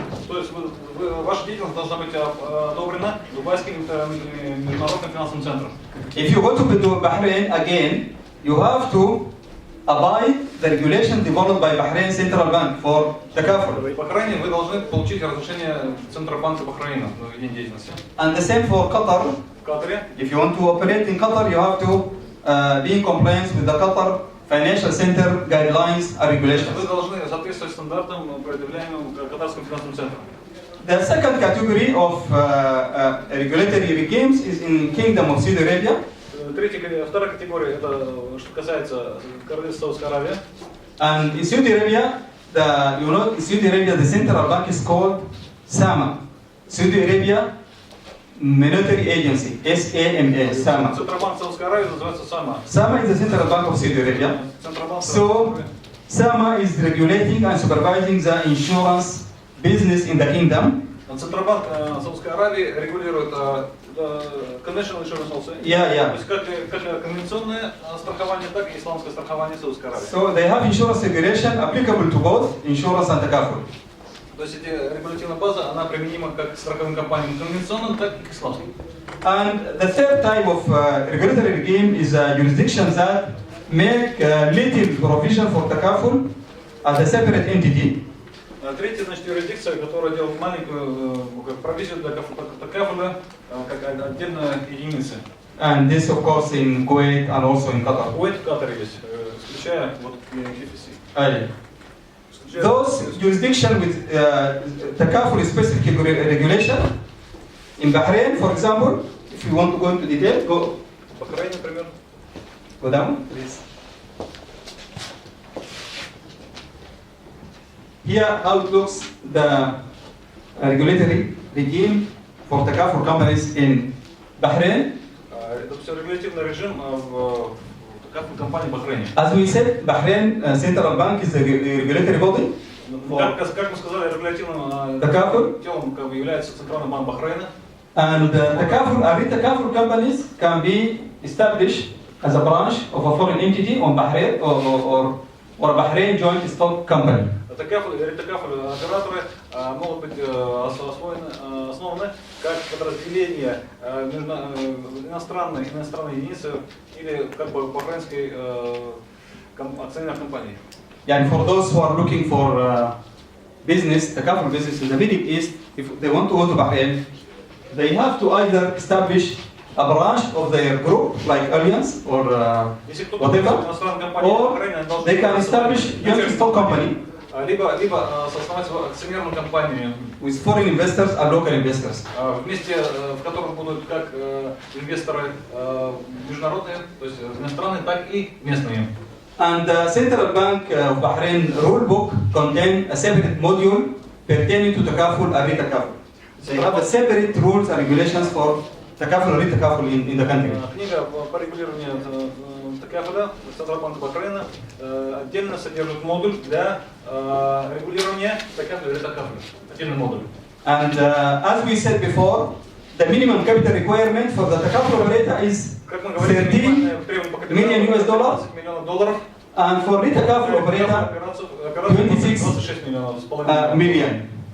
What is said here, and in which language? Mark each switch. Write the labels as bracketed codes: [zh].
[ru] то есть ваша деятельность должна быть одобрена Дубайским международным финансовым центром. [en] If you go to Bahrain again, you have to abide the regulation developed by Bahrain Central Bank for takaful. [ru] В Бахрейне вы должны получить разрешение Центробанка Бахрейна на ведение деятельности. [en] And the same for Qatar. [ru] В Катаре, [en] If you want to operate in Qatar, you have to be in compliance with the Qatar Financial Center guidelines and regulations. [ru] вы должны соответствовать стандартам, предъявляемым Катарским финансовым центром. [en] The second category of regulatory regimes is in Kingdom of Saudi Arabia. [ru] Вторая категория, это что касается Королевства Саудовской Аравии. [en] And in Saudi Arabia, in Saudi Arabia, the central bank is called SAMA, Saudi Arabia Monetary Agency, SAMA, SAMA. [ru] Центробанк Саудовской Аравии называется САМА. [en] SAMA is the central bank of Saudi Arabia. [ru] Центробанк [en] So, SAMA is regulating and supervising the insurance business in the kingdom. [ru] Центробанк Саудовской Аравии регулирует [en] conventional insurance also. Yeah. [ru] То есть как конвенционное страхование, так и исламское страхование Саудовской Аравии. [en] So they have insurance regulation applicable to both insurance and takaful. [ru] То есть эти регулятивная база, она применима как к страховым компаниям конвенционным, так и к исламским. [en] And the third type of regulatory regime is jurisdictions that make little provision for takaful as a separate entity. [ru] Третья, значит, юрисдикция, которая делает маленькую провизию для такафуля как отдельная единица. [en] And this, of course, in Kuwait and also in Qatar. [ru] Куэйт в Катаре есть, исключая вот KFC. [en] Those jurisdictions with takaful specific regulation, in Bahrain, for example, if you want to go into detail, go. [ru] Bahrain, например. [en] Go down, please. Here, how it looks, the regulatory regime for takaful companies in Bahrain. [ru] Это все регулятивный режим в такафуль компании в Бахрейне. [en] As we said, Bahrain Central Bank is the regulatory body. [ru] Как мы сказали, регулятивным телом как бы является Центральный банк Бахрейна. [en] And takaful companies can be established as a branch of a foreign entity on Bahrain or a Bahrain joint stock company. [ru] Такафуль операторы могут быть основаны как подразделение иностранной единицы или как бы бахрейнской акционерной компании. [en] And for those who are looking for business, takaful business in the Middle East, if they want to go to Bahrain, they have to either establish a branch of their group, like Alliance or whatever, or they can establish joint stock company. [ru] Либо создавать акционерную компанию [en] with foreign investors and local investors. [ru] Вместе, в котором будут как инвесторы международные, то есть иностранные, так и местные. [en] And the Central Bank of Bahrain rule book contains a separate module pertaining to takaful and re-takaful. They have a separate rules and regulations for takaful and re-takaful in the country. [ru] Книга по регулированию такафуля Центробанка Бахрейна отдельно содержит модуль для регулирования такафуля и ре-такафуля. Отдельный модуль. [en] And as we said before, the minimum capital requirement for the takaful operator is $13 million US, and for re-takaful operator 26 million.